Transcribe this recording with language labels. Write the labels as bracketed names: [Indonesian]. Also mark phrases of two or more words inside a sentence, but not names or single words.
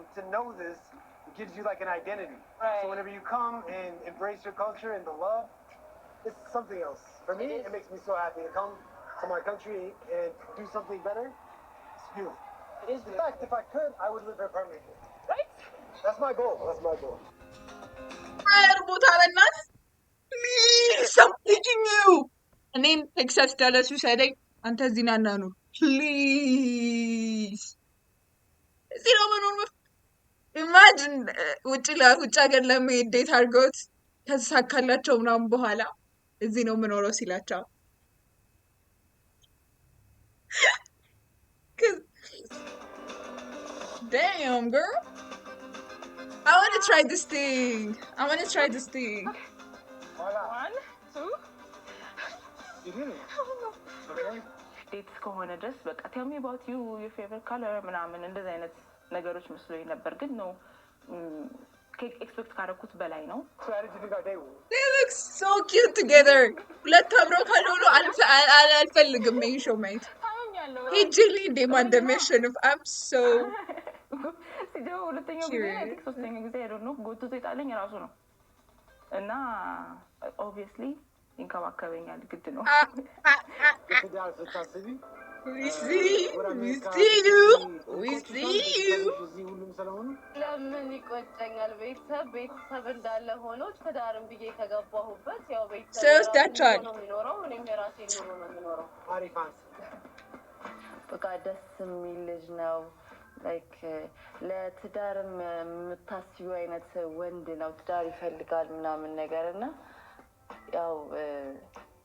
[English] To know this, it gives you like an identity. Right. So whenever you come and embrace your culture and the love, it's something else. For me, it makes me so happy to come to my country and do something better. It's beautiful. It is. In fact, if I could, I would live here permanently. Right? That's my goal. Please, I'm begging you. [Amharic] እኔም ቴክሳስ ዳላስ ውሰደኝ አንተ እዚህ ና ኑር ፕሊዝ። እዚህ ነው መኖር ኢማጂን ውጭ ሀገር ለመሄድ ዴት አድርገውት ከተሳካላቸው ምናምን በኋላ እዚህ ነው የምኖረው ሲላቸው [English] damn girl, I want to try this thing. [Amharic] 1, 2 ዴት እስከሆነ ድረስ በቃ [English] tell me about you, your favorite color [Amharic] ምናምን እንደዚህ አይነት ነገሮች መስሎኝ ነበር ግን ነው ኤክስፔክት ካደረኩት በላይ ነው። [English] They look so cute together. [Amharic] ሁለት አብረው ካልሆኑ አልፈልግም ይሄን ሾው ማየት። ሄጅሊ እንደማን እንደሚያሸንፍ [English] I'm so [Amharic] ሲጀምር ሁለተኛው ጊዜ ሶስተኛው ጊዜ [English] I don't know [Amharic] ጎትቶ የጣለኝ ራሱ ነው እና obviously ይንከባከበኛል ግድ ነው። [English] We see you. [Amharic] ለምን ይቆጨኛል? ቤተሰብ እንዳለ ሆኖ ትዳርም ብዬ ከገባሁበት ያው ቤተሰብ ነው የሚኖረው። እኔም የራሴ ኑሮ ነው የሚኖረው። በቃ ደስ የሚል ልጅ ነው። ላይክ ለትዳርም የምታስቢው አይነት ወንድ ነው። ትዳር ይፈልጋል ምናምን ነገር እና ያው